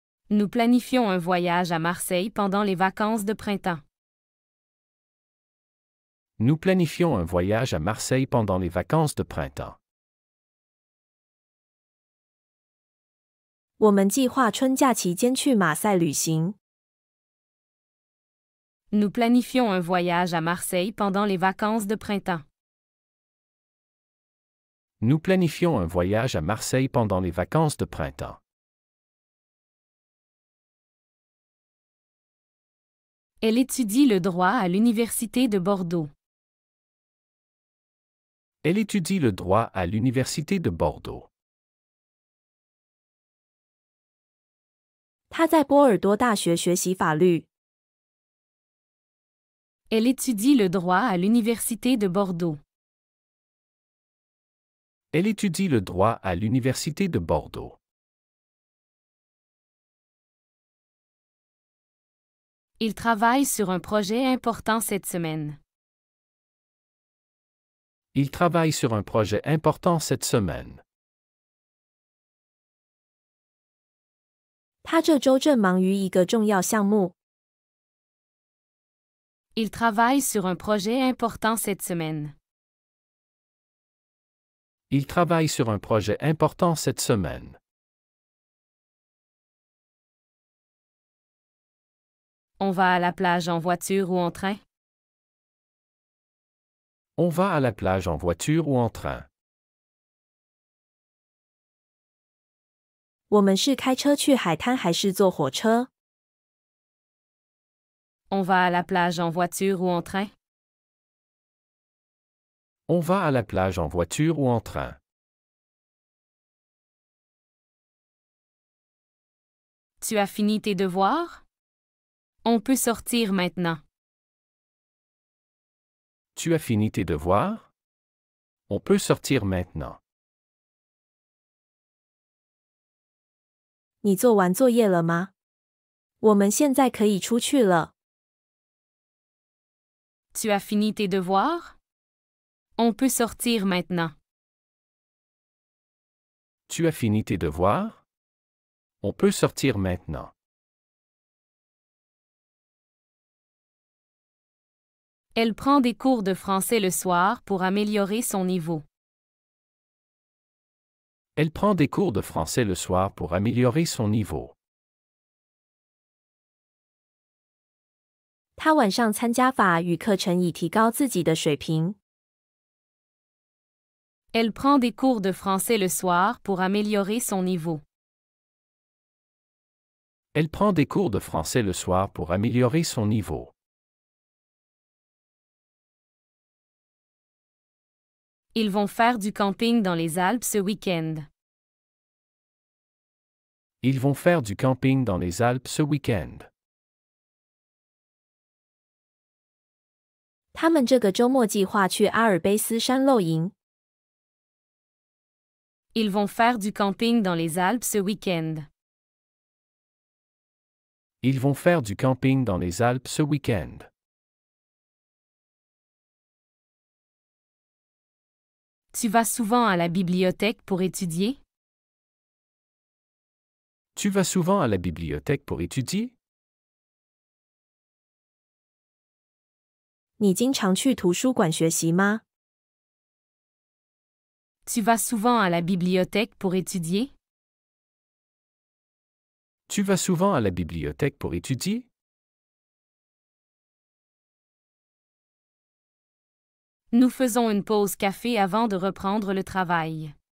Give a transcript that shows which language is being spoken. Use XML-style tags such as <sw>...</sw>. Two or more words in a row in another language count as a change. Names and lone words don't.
<fr>Nous planifions un voyage à Marseille pendant les vacances de printemps. Nous planifions un voyage à Marseille pendant les vacances de printemps.</fr> <zh>我们计划春假期间去马赛旅行。</zh> <fr>Nous planifions un voyage à Marseille pendant les vacances de printemps. Nous planifions un voyage à Marseille pendant les vacances de printemps. Elle étudie le droit à l'Université de Bordeaux. Elle étudie le droit à l'Université de Bordeaux.</fr> <zh>他在波尔多大学学习法律。</zh> <fr>Elle étudie le droit à l'Université de Bordeaux. Elle étudie le droit à l'Université de Bordeaux. Il travaille sur un projet important cette semaine. Il travaille sur un projet important cette semaine.</fr> <zh>他这周正忙于一个重要项目。</zh> <fr>Il travaille sur un projet important cette semaine. Il travaille sur un projet important cette semaine. On va à la plage en voiture ou en train? On va à la plage en voiture ou en train.</fr> <zh>我们是开车去海滩还是坐火车？</zh> <fr>On va à la plage en voiture ou en train? On va à la plage en voiture ou en train. Tu as fini tes devoirs? On peut sortir maintenant. Tu as fini tes devoirs? On peut sortir maintenant.</fr> <zh>你做完作业了吗？我们现在可以出去了。</zh> <fr>Tu as fini tes devoirs? On peut sortir maintenant. Tu as fini tes devoirs? On peut sortir maintenant. Elle prend des cours de français le soir pour améliorer son niveau. Elle prend des cours de français le soir pour améliorer son niveau.</fr> <zh>他晚上参加法语课程以提高自己的水平。</zh> <fr>Elle prend des cours de français le soir pour améliorer son niveau. Elle prend des cours de français le soir pour améliorer son niveau. Ils vont faire du camping dans les Alpes ce week-end. Ils vont faire du camping dans les Alpes ce week-end.</fr> <zh>他们这个周末计划去阿尔卑斯山露营。</zh> <fr>Ils vont faire du camping dans les Alpes ce week-end. Ils vont faire du camping dans les Alpes ce week-end. Tu vas souvent à la bibliothèque pour étudier? Tu vas souvent à la bibliothèque pour étudier?</fr> <zh>你经常去图书馆学习吗？</zh> <fr>Tu vas souvent à la bibliothèque pour étudier? Tu vas souvent à la bibliothèque pour étudier? Nous faisons une pause café avant de reprendre le travail.</fr>